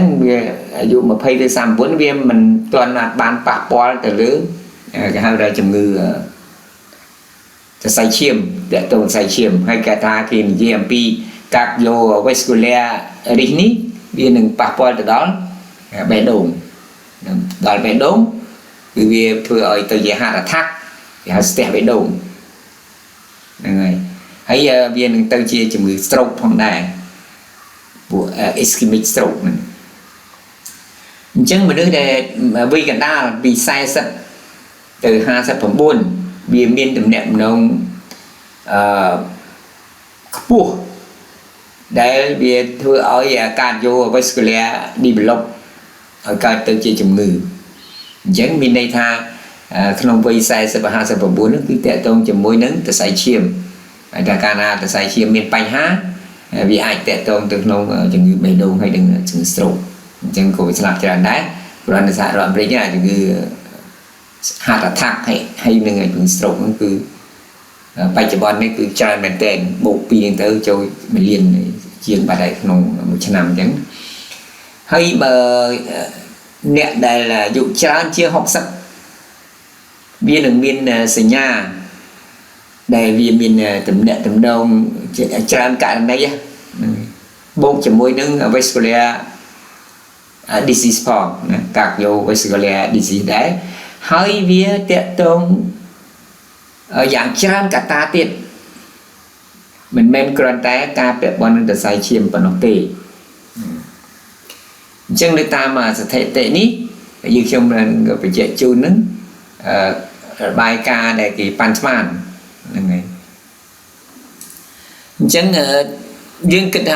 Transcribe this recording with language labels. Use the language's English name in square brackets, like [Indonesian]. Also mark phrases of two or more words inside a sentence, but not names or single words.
[Khmer] វាអាយុ20ទៅ39វាមិនទាន់បានប៉ះពាល់ទៅលើគេហៅថាជំងឺសរសៃឈាមតាក់ទងសរសៃឈាមហើយគេថាគេនិយាយអំពី [English] cardiovascular risk [Khmer] នេះវានឹងប៉ះពាល់ទៅដល់បេះដូងដល់បេះដូងគឺវាធ្វើឲ្យទៅជា [English] heart attack [Khmer] គេហៅស្ទះបេះដូងហ្នឹងហើយវានឹងទៅជាជំងឺ stroke ផងដែរ អ ពួក [English] ischemic stroke [Khmer] ហ្នឹងអញ្ចឹងមនុស្សដែលវ័យកណ្ដាលពី40ទៅ59វាមានទំនាក់ទំនងខ្ពស់ដែលវាធ្វើឲ្យ [English] cardiovascular develop [Khmer] ឲ្យកើតទៅជាជំងឺអញ្ចឹងមានន័យថាក្នុងវ័យ40 59ហ្នឹងគឺតកតងជាមួយនឹងសរសៃឈាមហើយតែកាលណាសរសៃឈាមមានបញ្ហាវាអាចតកតងទៅក្នុងជំងឺបេះដូងហើយនឹងជំងឺ stroke អ ញ្ចឹងក៏វាស្លាប់ច្រើនដែរព្រោះនៅសហរដ្ឋអាមេរិកជំងឺ [English] heart attack [Khmer] ហើយនឹងជំងឺ stroke ហ្នឹងគឺបច្ចុប្បន្ននេះគឺច្រើន មែនទែនបូកពីទៅចូល1លានជាងបាត់ហើយក្នុងមួយឆ្នាំអញ្ចឹងហើយបើ អ្នកដែលអាយុច្រើនជាង60វានឹងមានសញ្ញាដែលវាមានទំនាក់ទំនងច្រើនករណីបូកជាមួយនឹង [English] vascular disease [Khmer] ផងណា [English] cardiovascular disease [Khmer] ដែរហើយវាតកតងយ៉ាងច្រើនកត្តាទៀតមិនមែនគ្រាន់តែការពាក់ព័ន្ធនឹងសរសៃឈាមប៉ុណ្ណោះទេ អញ្ចឹងនៅតាមស្ថិតិនេះយើងខ្ញុំនឹងបញ្ជាក់ជូននឹងរបាយការណ៍ដែលគេប៉ាន់ស្មានហ្នឹងហើយអញ្ចឹងយើងគិតថា